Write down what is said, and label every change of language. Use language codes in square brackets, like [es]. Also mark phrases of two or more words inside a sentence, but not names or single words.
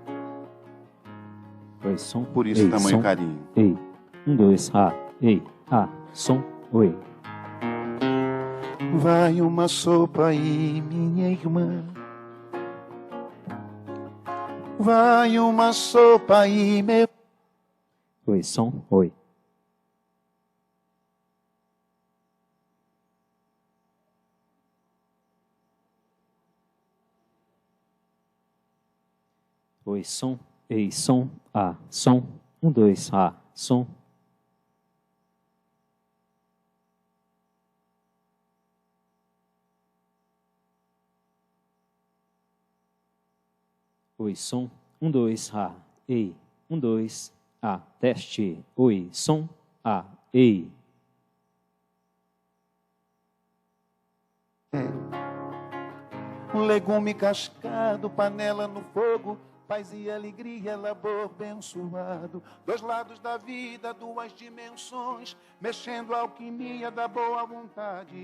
[pt] Oi, som. Por isso, tamanho som. carinho. Ei, 1, 2, som. Oi. Vai uma sopa aí, minha irmã. Vai uma sopa aí, meu. Oi, som. Oi. Oi, som. Ei, som. Som. 1, 2, som. Oi, som. 1, 2, ei. 1, 2, teste. Oi, som. Ei. Um legume cascado, panela no fogo, paz e alegria, labor abençoado. 2 lados da vida, 2 dimensões, mexendo a alquimia da boa vontade.